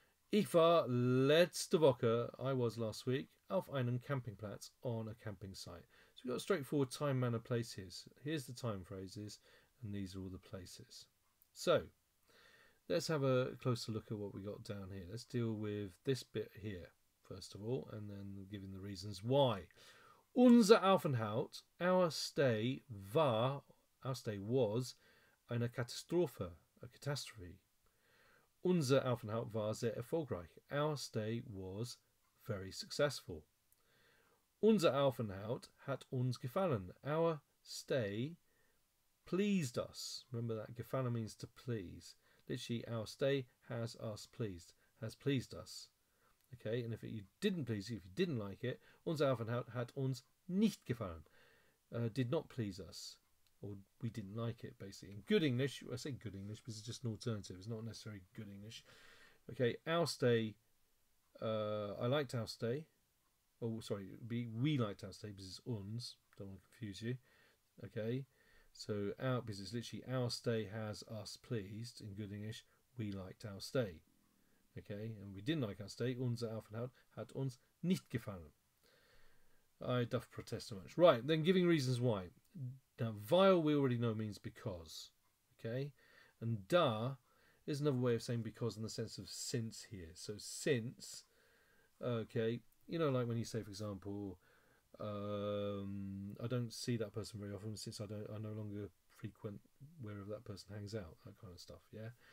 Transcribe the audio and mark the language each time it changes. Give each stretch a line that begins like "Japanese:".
German: Ich war letzte Woche,
English: I was last week,
German: auf einem Campingplatz
English: on a camping site. So we've got a straightforward time, manner, place here. Here's the time phrases, and these are all the places. So, let's have a closer look at what we got down here. Let's deal with this bit here, first of all, and then giving the reasons why.
German: Unser Aufenthalt,
English: our stay was
German: eine Katastrophe,
English: a catastrophe.
German: Unser Aufenthalt war sehr erfolgreich.
English: Our stay was very successful.
German: Unser Aufenthalt hat uns gefallen.
English: Our stay pleased us. Remember that gefallen means to please. Literally, our stay has pleased us. Okay, and if you didn't please you, if you didn't like it,
German: unser Aufenthalt hat uns nicht gefallen.
English: Did not please us. Or we didn't like it, basically. In good English, I say good English because it's just an alternative. It's not necessarily good English. Okay, our stay, I liked our stay. Oh, sorry, we liked our stay because it's uns. Don't want to confuse you. Okay, so because it's literally our stay has us pleased. In good English, we liked our stay. Okay, and we didn't like our stay.
German: Unser Aufenthalt hat uns nicht gefallen.
English: I doth protest so much. Right, then giving reasons why. Now, weil we already know means because. Okay? And da is another way of saying because in the sense of since here. So since, okay, you know, like when you say, for example, I don't see that person very often since I no longer frequent wherever that person hangs out, that kind of stuff, yeah?